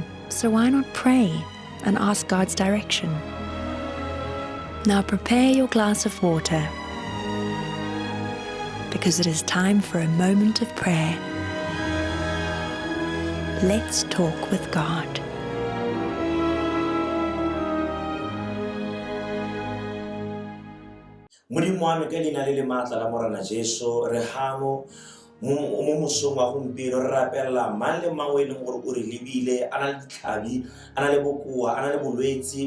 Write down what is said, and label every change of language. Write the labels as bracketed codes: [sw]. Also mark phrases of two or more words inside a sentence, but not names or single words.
[en] So why not pray and ask God's direction? Now prepare your glass of water, because it is time for a moment of prayer. Let's talk with God. [tn] Modimo wa me ka leina le le maatla la Morena Jesu, re hano mo mosong wa gompieno re rapella mang le mang o e leng gore o re lebile, a na le ditlhabi, a na le bokoa, a na le bolwetse.